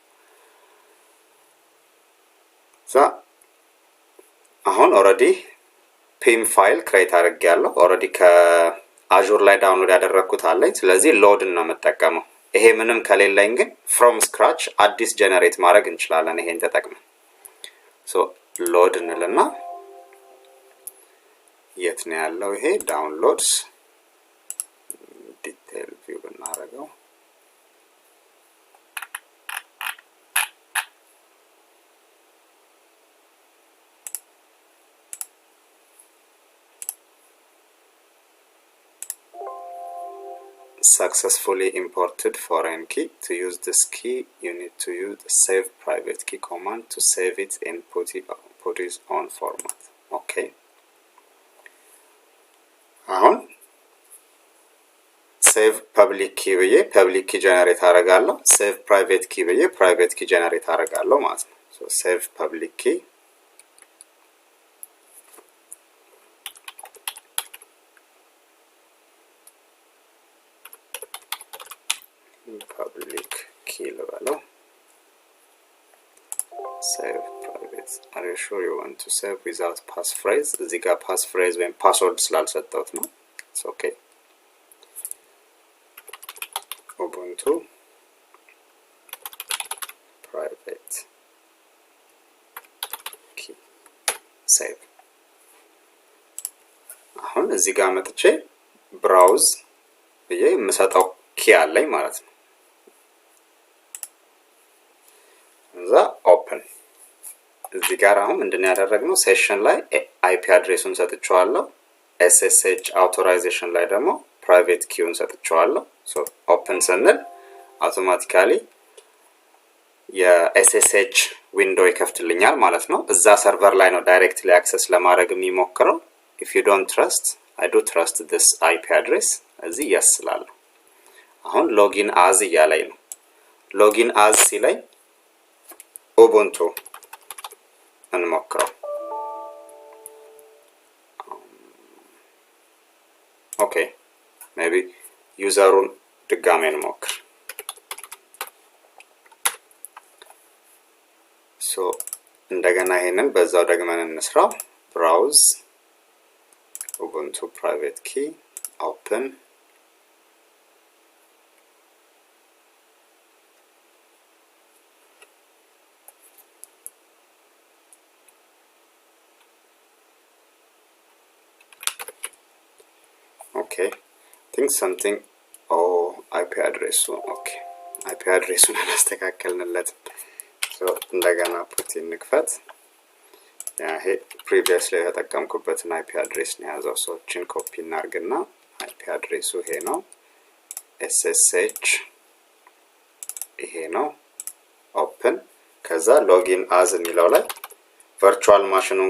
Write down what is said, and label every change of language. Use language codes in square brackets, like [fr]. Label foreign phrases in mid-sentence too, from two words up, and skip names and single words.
[am] ዛ አሁን ኦሬዲ [en] pem file create [am] አድርጌያለሁ ኦሬዲ ከአዙር ላይ ዳውንሎድ ያደረኩት አለኝ ስለዚህ ሎድ ነው መጠቀመው ይሄ ምንም ከሌለኝ ግን [en] from scratch [am] አዲስ ጄነሬት ማድረግ እንችላለን ይሄን ተጠቅመን [en] so load [am] እንልና የት ነው ያለው ይሄ [en] downloads detail view [am] እናረጋው [en] successfully imported foreign key to use this key you need to use the save private key command to save it in putty's own format okay [am] አሁን [en] save public key [am] ብዬ [en] public key generate [am] አደርጋለሁ [en] save private key [am] ብዬ [en] private key generate [am] አደርጋለሁ ማለት ነው [en] so save public key public key level save private are you sure you want to save without passphrase [am] እዚህ ጋር [en] passphrase ወይም password [am] ስላልሰጠሁት ነው [en] it's okay ubuntu private key save [am] አሁን እዚህ ጋር መጥቼ browse ብዬ የምሰጠው ኪ አለኝ ማለት ነው እዛ ኦፕን እዚህ ጋር አሁን ምንድነው ያደረግነው ሴሽን ላይ IP አድሬሱን ሰጥቻለሁ [en] SSH authorization [am] ላይ ደግሞ [en] private key [am] ሰጥቻለሁ [en] so open [am] ስንል አውቶማቲካሊ የSSH ዊንዶ ይከፍትልኛል ማለት ነው እዛ ሰርቨር ላይ ነው ዳይሬክትሊ አክሰስ ለማድረግ የሚሞክረው [en] if you don't trust I do trust this IP address [am] እዚህ ያስላል አሁን [en] login as [am] ያለኝ ነው [en] login as [am] ሲለኝ ubuntu እንሞክረው ኦኬ maybe ዩዘሩን ድጋሜ እንሞክር ሶ እንደገና ይሄንን በዛው ደግመን እንስራው [en] browse ubuntu private key open okay think something oh IP address okay IP address አላስተካከልንለት so [am] እንደገና ፑት እንክፈት ያ ይሄ [en] previously የተጠቀምኩበትን IP address [am] ነው ያዘው [en] so [am] ችን ኮፒ እናርግና [en] IP address [am] ይሄ ነው SSH ይሄ ነው open ከዛ [en] login as [am] የሚለው ላይ virtual